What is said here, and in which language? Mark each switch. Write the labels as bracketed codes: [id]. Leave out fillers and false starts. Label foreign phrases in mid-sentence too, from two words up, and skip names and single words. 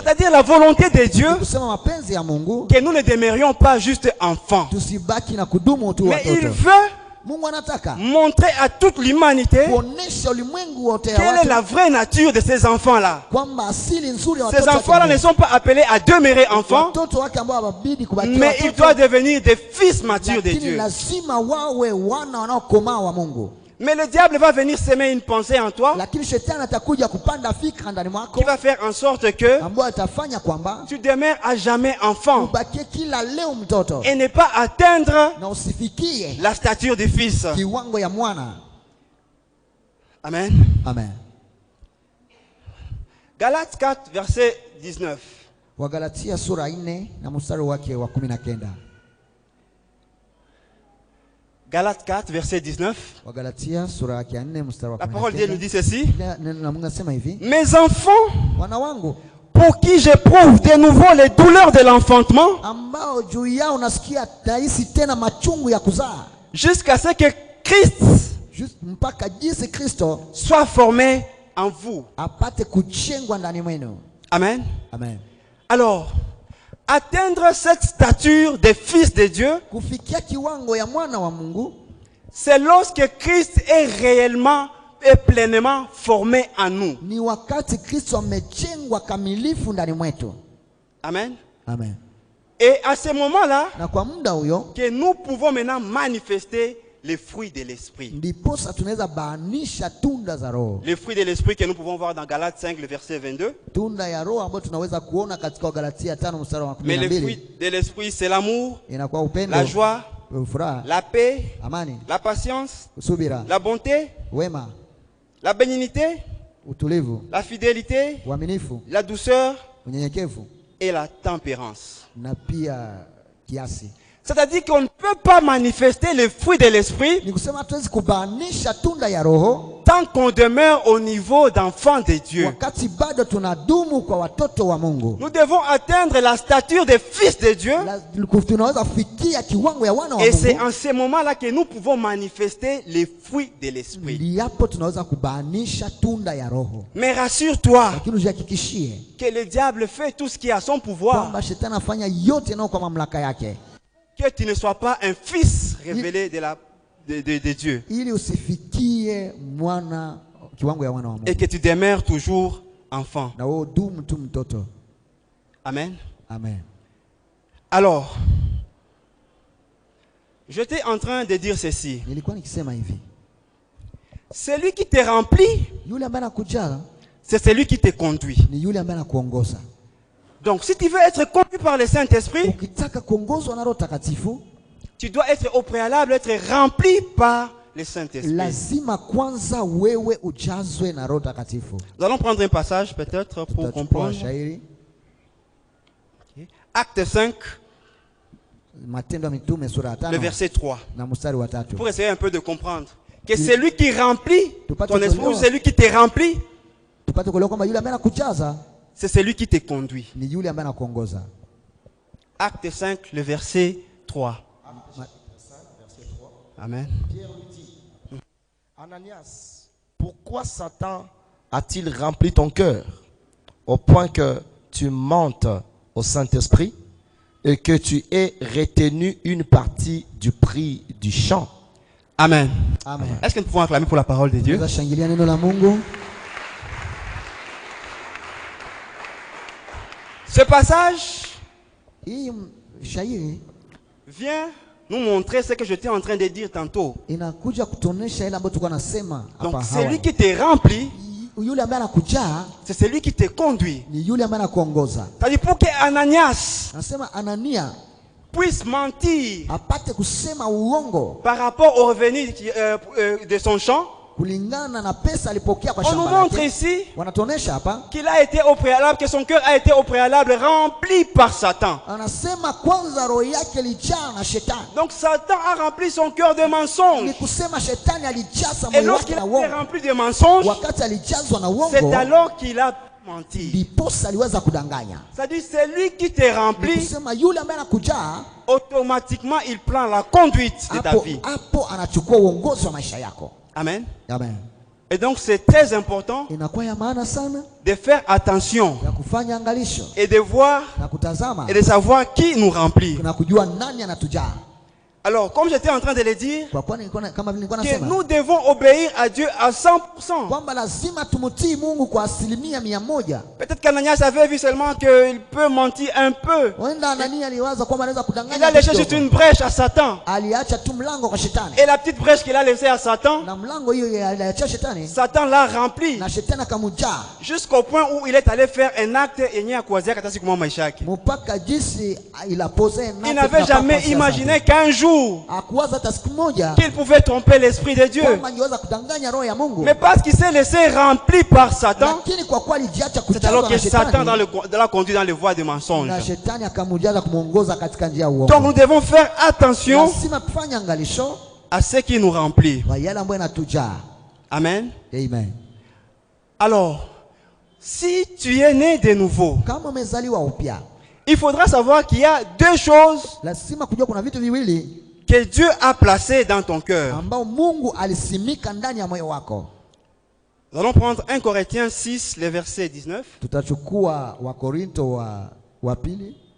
[fr] C'est-à-dire la volonté de Dieu, [sw] Kusema mapenzi ya Mungu, [fr] que nous ne demeurions pas juste enfants. [sw] tusibaki na kudumu tu [fr] Mais il [sw] watoto. [fr] veut [sw] Mungu anataka [fr] montrer à toute l'humanité [sw] kuonesha ulimwengu wote ya [fr] quelle est [sw] watu [fr] la vraie nature de ces enfants-là. [sw] kwamba asili nzuri ya [fr] Ces [sw] watoto [fr] enfants-là ne [sw] wake, [fr] sont pas appelés à demeurer enfants, [sw] watoto wake ambao hawabidi kubaki [fr] mais ils doivent devenir des fils matures de [sw] lakini [fr] Dieu. [sw] lazima wawe wana wanaokomaa wa Mungu. [fr] Mais le diable va venir semer une pensée en toi [sw] Lakini shetani atakuja kupanda fikra ndani mwako [fr] qui va faire en sorte que [sw] ambayo atafanya kwamba [fr] tu demeures à jamais enfant [sw] ubakie kila leo mtoto [fr] et ne pas atteindre [sw] na usifikie [fr] la stature du fils. [sw] kiwango ya mwana. [fr] Amen. [sw] Amen. [fr] Galates 4, verset 19. [sw] Wagalatia sura 4 na mstari wake wa 19. [fr] Galates 4, verset 19. [sw] Wagalatia sura yake 4 mstari wa [fr] La parole de Dieu nous [sw] 19. [fr] dit ceci. [sw] Neno la Mungu nasema hivi: [fr] Mes enfants, [sw] wana wangu [fr] pour qui j'éprouve de nouveau les douleurs de l'enfantement, [sw] ambao juu yao nasikia tahisi tena machungu ya kuzaa, [fr] jusqu'à ce que Christ [sw] mpaka jinsi Kristo [fr] soit formé en vous. [sw] apate kuchengwa ndani mwenu. [fr] Amen. [sw] Amen. [fr] Alors, atteindre cette stature des fils de Dieu, [sw] Kufikia kiwango ya mwana wa Mungu [fr] c'est lorsque Christ est réellement et pleinement formé en nous. [sw] ni wakati Kristo amechengwa kamilifu ndani mwetu. [fr] Amen. [sw] Amen. [fr] Et à ce moment-là, [sw] Na kwa muda huyo [fr] que nous pouvons maintenant manifester les fruits de l'esprit. [sw] ndiposa tunaweza baanisha tunda za Roho. [fr] Les fruits de l'esprit que nous pouvons voir dans Galates 5, le verset 22. [sw] Tunda ya Roho ambayo tunaweza kuona katika Wagalatia 5 mstari wa [fr] Mais les [sw] 12. [fr] fruits de l'esprit, c'est l'amour, [sw] Inakuwa upendo, [fr] la joie, [sw] furaha, [fr] la paix, [sw] amani, [fr] la patience, [sw] subira, [fr] la bonté, [sw] wema, [fr] la bénignité, [sw] utulivu, [fr] la fidélité, [sw] uaminifu, [fr] la douceur, [sw] unyenyekevu, [fr] et la tempérance. [sw] na pia kiasi. [fr] C'est-à-dire qu'on ne peut pas manifester les fruits de l'esprit [sw] Ni kusema hatuwezi kubainisha tunda ya Roho [fr] tant qu'on demeure au niveau d'enfant de Dieu. [sw] wakati bado tunadumu kwa watoto wa Mungu. [fr] Nous devons atteindre la stature des fils de Dieu. [sw] Tunaweza kufikia kiwango ya wana wa [fr] Et c'est [sw] Mungu. [fr] en ce moment-là que nous pouvons manifester les fruits de l'esprit. [sw] Ndi hapo tunaweza kubainisha tunda ya Roho. [fr] Mais rassure-toi [sw] Lakini ujihakikishie [fr] que le diable fait tout ce qui est à son pouvoir, [sw] kwamba shetani afanya yote nao kwa mamlaka yake, [fr] que tu ne sois pas un fils révélé de Dieu [sw] ili usifikie mwana kiwango ya wana wa Mungu, [fr] et que tu demeures toujours enfant. [sw] na wewe dumu tu mtoto. [fr] Amen. [sw] Amen. [fr] Alors, j'étais en train de dire ceci. [sw] Nilikuwa nikisema hivi, [fr] Celui qui te remplit, [sw] yule ambaye anakujaa [fr] c'est celui qui te conduit. [sw] ni yule ambaye anakuongoza. [fr] Donc, si tu veux être conduit par le Saint-Esprit, [sw] Ukitaka kuongozwa na Roho Takatifu, [fr] tu dois être au préalable, être rempli par le Saint-Esprit. [sw] lazima kwanza wewe ujazwe na Roho Takatifu. [fr] Nous allons prendre un passage peut-être pour [sw] Tutachukua [fr] comprendre. [sw] shairi [fr] Acte 5, [sw] Matendo ya Mitume sura ya [fr] le [sw] 5 [fr] verset 3. [sw] na mstari wa 3. [fr] Pour essayer un peu de comprendre. Que celui qui remplit pas ton te esprit, ou connaître. celui qui te remplit, [sw] Tupate kuelewa kwamba yule ambaye anakujaza [fr] c'est celui qui te conduit. [sw] ni yule ambaye anakuongoza. [fr] Acte 5, le verset 3. Amen. Pierre lui dit, Ananias, pourquoi Satan a-t-il rempli ton cœur au point que tu mentes au Saint-Esprit et que tu aies retenu une partie du prix du champ? Amen. Amen. Est-ce que nous pouvons acclamer pour la parole de Dieu? [sw] Tunaweza shangilia neno la Mungu. [fr] Ce passage [sw] Hii shairi [fr] vient nous montrer ce que j'étais en train de dire tantôt. [sw] inakuja kutuonesha ile ambayo tulikuwa nasema [fr] Donc, [sw] hapa [fr] celui [sw] hawa. [fr] qui te remplit, [sw] Yule ambaye anakujaa [fr] c'est celui qui te conduit. [sw] ni yule ambaye anakuongoza. [fr] C'est-à-dire pour que Ananias [sw] Nasema Anania [fr] puisse mentir [sw] apate kusema uongo [fr] par rapport au revenu de son champ, [sw] kulingana na pesa alipokea kwa [fr] on nous [sw] shamba [fr] montre [sw] lake. [fr] ici [sw] Wanatuonesha hapa, [fr] qu'il a été au préalable, que son cœur a été au préalable rempli par Satan. [sw] anasema kwanza roho yake ilijaa na shetani. [fr] Donc Satan a rempli son cœur de [sw] Ni [fr] mensonges. [sw] kusema shetani alijaza [fr] Et [sw] moyo wake [fr] lorsqu'il [sw] na [fr] a été [sw] uongo. [fr] rempli de mensonges, [sw] Wakati alijazwa na [fr] c'est [sw] uongo, [fr] alors qu'il a menti. [sw] ndiposa aliweza kudanganya. [fr] C'est-à-dire celui qui te [sw] Ni [fr] remplit, [sw] kusema yule ambaye anakujaa [fr] automatiquement il prend la conduite de ta [sw] hapo [fr] vie. [sw] hapo anachukua uongozi wa maisha yako. [fr] Amen. [sw] Amen. [fr] Et donc c'est très important [sw] Inakuwa ya maana sana [fr] de faire attention [sw] ya kufanya angalisho [fr] et de voir [sw] na kutazama [fr] et de savoir qui nous remplit. [sw] na kujua nani anatujaa. [fr] Alors, comme j'étais en train de le dire, [sw] Kwa kuwa kama vile nilikuwa [fr] que [sw] nasema [fr] nous devons obéir à Dieu à 100%. [sw] kwamba lazima tumtii Mungu kwa 100%. [fr] Peut-être qu'Ananias avait vu seulement qu'il peut mentir un peu. [sw] Huenda Anania aliwaza kwamba anaweza [fr] Il a [sw] kudanganya [fr] laissé juste [sw] kidogo. [fr] une brèche à Satan. [sw] Aliacha tu mlango kwa shetani, [fr] Et la petite brèche qu'il a laissée à Satan, [sw] na mlango hiyo aliacha shetani, [fr] Satan l'a rempli [sw] na shetani akamjaa [fr] jusqu'au point où il est allé faire un acte [sw] yenye ya kuwazia katika siku moja maisha yake. mpaka jinsi ilapose. [fr] Il n'avait jamais imaginé qu'un jour [sw] akuwaza hata siku moja [fr] qu'il pouvait tromper l'esprit de Dieu. [sw] kwamba angeweza kudanganya roho ya Mungu, [fr] Mais parce qu'il s'est laissé rempli par Satan, [sw] lakini kwa kuwa alijiacha [fr] c'est alors [sw] kujazwa [fr] que [sw] na [fr] Satan [sw] shetani, [fr] l'a conduit dans les voies de mensonges. [sw] na shetani akamjaza kumuongoza katika njia ya [fr] Donc [sw] uongo. [fr] nous devons faire attention [sw] Lazima tufanye angalisho [fr] à ce qui nous remplit. [sw] kwa yale ambayo yanatujaa. [fr] Amen. [sw] Amen. [fr] Alors, si tu es né de nouveau, [sw] Kama umezaliwa upya, [fr] il faudra savoir qu'il y a deux choses [sw] lazima kujua kuna vitu viwili [fr] que Dieu a placées dans ton cœur. [sw] ambao Mungu alisimika ndani ya moyo wako. [fr] Nous allons prendre 1 Corinthiens 6, le verset 19. [sw] Tutachukua Wakorinto wa pili